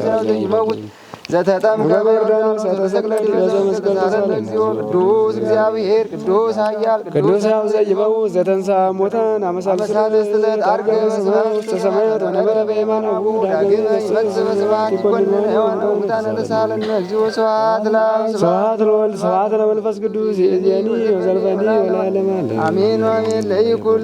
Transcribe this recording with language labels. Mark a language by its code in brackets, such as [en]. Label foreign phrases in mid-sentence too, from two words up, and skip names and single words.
[gez] ይመውት ዘተጠምቀ በዮርዳኖስ ተሰቅለ ዲበ መስቀል ተሳሃለነ እግዚኦ ቅዱስ እግዚአብሔር ቅዱስ ኃያል ቅዱስ ይመውት ዘተንሥአ እሙታን አመሳልስት አርገ ሰማያት ወነበረ በየማነ ዳግም በስብሐት ይኰንነ ሕያዋን ሙታነ ተሳሃለነ እግዚኦ ስብሐት ለወልድ ስብሐት ለመንፈስ ቅዱስ ይእዜኒ ወዘልፈኒ ወለዓለመ ዓለም አሜን አሜን። ለይኩን